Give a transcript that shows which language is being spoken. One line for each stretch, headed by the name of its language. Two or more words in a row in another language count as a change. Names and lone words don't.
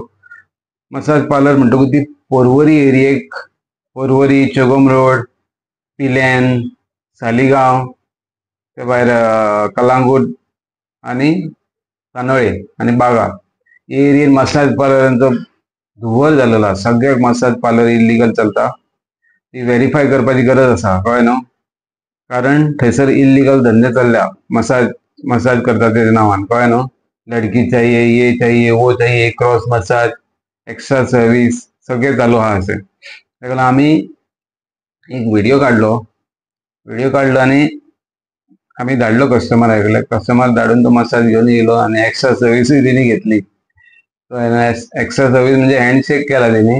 English: massage parlour
Konkani: म्हणटकूच ती पर्वरी एरियेक, पर्वरी, चोगम रोड, पिलेन, सालिगांव, ते भायर कलांगूट आनी कानोळे आनी बागा हे एरियेन
English: massage parlour
Konkani: धुवर जाल्लो आसा. सगळ्याक
English: massage parlour
Konkani: इल्लीगल चलता. ती व्हेरीफाय करपाची गरज आसा, कळ्ळें न्हू. कारण थंयसर इल्लीगल धंदे चल्ल्या मसाज मसाज करता तेच्या नांवान, कळ्ळें न्हू.
Hindi: लडकी चाहिए, ये चाहिए, वो चाहिए,
English: cross massage, extra service
Konkani: सगळें चालू आहा हंयसर. ताका लागून आमी एक व्हिडिओ काडलो आनी आमी धाडलो कस्टमरा कडेन. कस्टमर धाडून तो मसाज घेवन येयलो आनी एक्स्ट्रा सर्विसूय तेणी घेतली.
English: extra service
Konkani: म्हणजे हँडशेक केला तेणी.